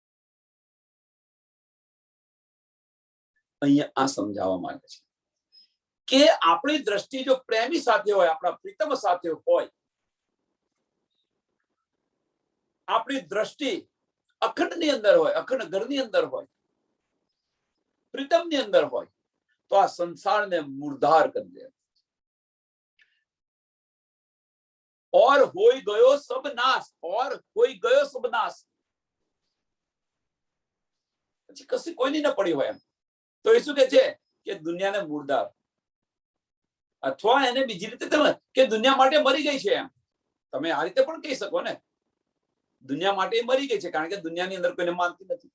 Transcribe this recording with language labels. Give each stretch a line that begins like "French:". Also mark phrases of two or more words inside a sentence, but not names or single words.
Gujarati: અહીંયા આ સમજાવવા માંગે છે કે આપણી દ્રષ્ટિ જો પ્રેમી સાથે હોય, આપણા પ્રીતમ સાથે હોય, આપણી દ્રષ્ટિ અખંડની અંદર હોય, અખંડ ઘરની અંદર હોય, પ્રીતમની અંદર હોય, તો આ સંસારને મુર્દાર કરી દે.
Hindi: और होई गयो सब नाश, और होई गयो सब नाश.
Gujarati: પછી કશી કોઈની ન પડી હોય એમ. તો એ શું કે છે કે દુનિયાને મુર્દાર, અથવા એને બીજી રીતે તમે કે દુનિયા માટે મરી ગઈ છે એમ તમે આ રીતે પણ કહી શકો ને. દુનિયા માટે મરી ગઈ છે કારણ કે દુનિયાની અંદર કોઈને માનતી નથી.